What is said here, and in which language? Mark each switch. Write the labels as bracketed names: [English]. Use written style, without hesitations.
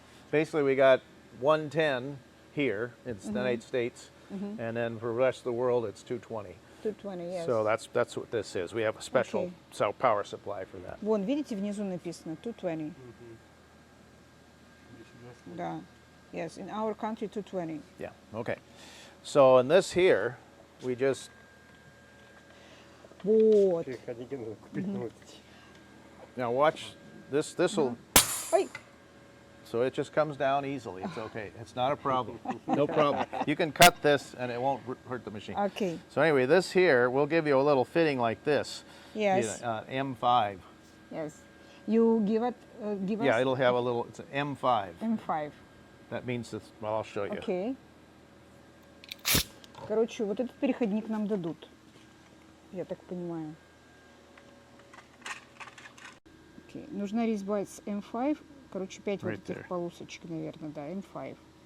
[English] Basically, we got 110 here in the United States, and then for the rest of the world, it's 220. 220, yes. So that's what this is. We have a special power supply for that. [Russian] Вон, видите, внизу написано 220. 220. Да. [English] Yes, in our country 220. Yeah, okay. So in this here, we just, [Russian] Вот. Переходники надо купить, ну, вот. [English] now watch, this will, [Russian] Ой, [English] so it just comes down easily. It's okay. It's not a problem. No problem. You can cut this and it won't hurt the machine. okay. So anyway, this here, we'll give you a little fitting like this. Yes. M5. Yes. You give Yeah, us it'll have a little, it's an M5. M5. That means it's, well, I'll show you. [Russian] Окей. Короче, вот этот переходник нам дадут. Я так понимаю. Окей. Нужна резьба с M5. Короче, 5 вот [English] Right [Russian] этих [English] there. [Russian] полосочек, наверное, да, M5.